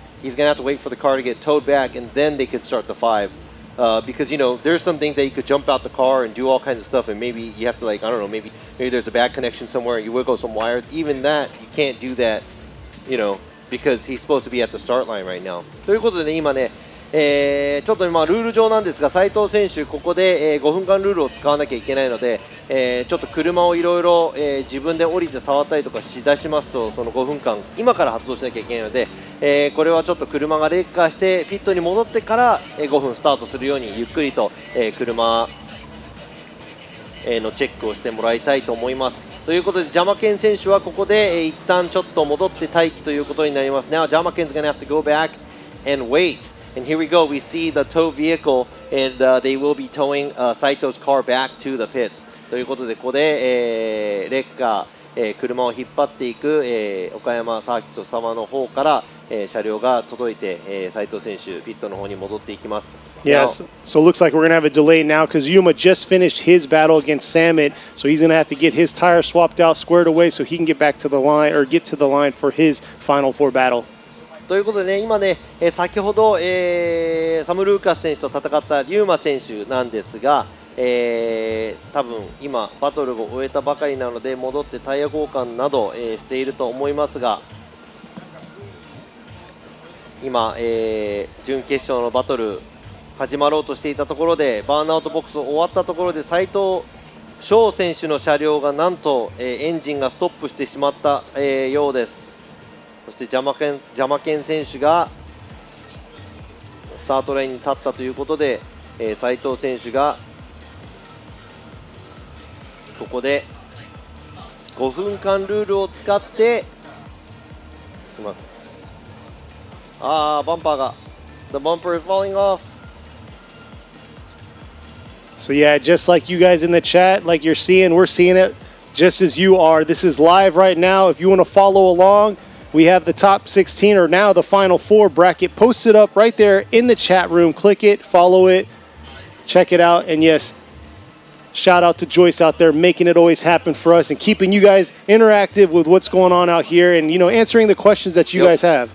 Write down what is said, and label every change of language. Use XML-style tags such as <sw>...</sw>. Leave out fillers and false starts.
<en>He's going to have to wait for the car to get towed back, and then they could start the 5. Because, you know, there's some things that you could jump out the car and do all kinds of stuff, and maybe you have to, like, I don't know, maybe there's a bad connection somewhere, and you wiggle some wires. Even that, you can't do that, you know, because he's supposed to be at the start line right now.</en> <ja>ということでね、今ね、ちょっと今ルール上なんですが、斉藤選手、ここで、5分間ルールを使わなきゃいけないので、ちょっと車をいろいろ自分で降りて触ったりとかしだしますと、その5分間、今から発動しなきゃいけないので、これはちょっと車が劣化して、ピットに戻ってから、5分スタートするように、ゆっくりと、車のチェックをしてもらいたいと思います。ということで、ジャマケン選手はここで、一旦ちょっと戻って待機ということになります。</ja> <en>Now, Jyamaken's going to have to go back and wait. And here we go. We see the tow vehicle, and they will be towing Saito's car back to the pits.</en> <ja>ということで、ここで、レッカー、車を引っ張っていく、岡山サーキット様の方から、車両が届いて、斉藤選手、ピットの方に戻っていきます。</ja> <en>Yes, so it looks like we're going to have a delay now because Ryuma just finished his battle against Samet, so he's going to have to get his tire swapped out, squared away, so he can get back to the line, or get to the line for his Final Four battle.</en> <ja>ということでね、今ね、先ほど、サム・ルーカス選手と戦ったリューマ選手なんですが、多分今、バトルを終えたばかりなので、戻ってタイヤ交換など、していると思いますが、今、準決勝のバトル始まろうとしていたところで、バーンアウトボックス終わったところで、斉藤翔選手の車両がなんと、エンジンがストップしてしまった、ようです。そしてジャマケン選手がスタートラインに立ったということで、斉藤選手がここで5分間ルールを使ってバンパーが</ja> <en>The bumper is falling off. So yeah, just like you guys in the chat, like you're seeing, we're seeing it just as you are. This is live right now. If you want to follow along, we have the top 16, or now the Final Four bracket posted up right there in the chat room. Click it, follow it, check it out. And yes, shout out to Joyce out there making it always happen for us and keeping you guys interactive with what's going on out here and, you know, answering the questions that you guys have.</en>